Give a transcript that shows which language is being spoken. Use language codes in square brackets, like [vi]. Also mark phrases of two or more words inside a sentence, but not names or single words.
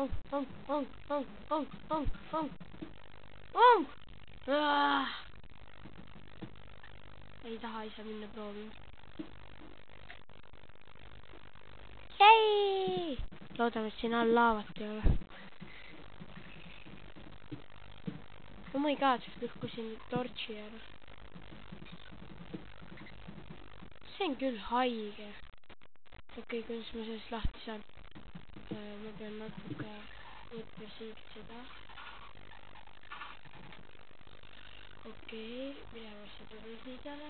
[et] Ei taha ise minna proovima. Jäi! Loodame, et siin all laavat ei ole. [en] Oh my god, [et] lõhkusin torchi ära. See on küll haige. Okei, kuidas ma sellest lahti saan? Ma pean natuke võtma siit seda. Okei, minema seda rõhidale.